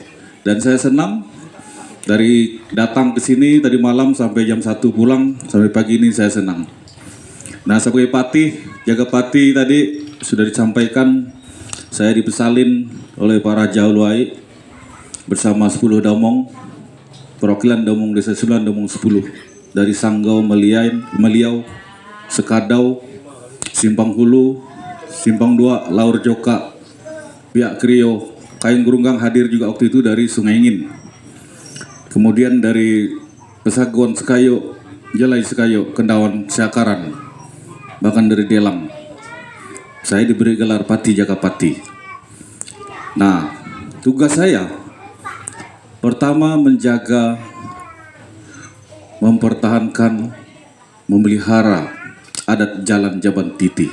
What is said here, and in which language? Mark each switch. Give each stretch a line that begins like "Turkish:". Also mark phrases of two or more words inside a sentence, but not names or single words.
Indonesian: Dan saya senang dari datang ke sini tadi malam sampai jam 1 pulang, sampai pagi ini saya senang. Nah sebagai Patih, Jakapati tadi sudah disampaikan, saya dipesalin oleh para Jauluai bersama 10 domong, perwakilan domong Desa 9, domong 10 dari Sanggau, Meliau, Sekadau, Simpang Hulu, Simpang 2, Laur Joka, Biak Krio, Kain Gerunggang hadir juga waktu itu dari Sungai Ingin. Kemudian dari Pesagon Sekayo, Jelai Sekayo, Kendawan Siakaran, bahkan dari Delang. Saya diberi gelar Patih Jakapati. Nah, tugas saya pertama menjaga, mempertahankan, memelihara adat Jalan Jaban Titi.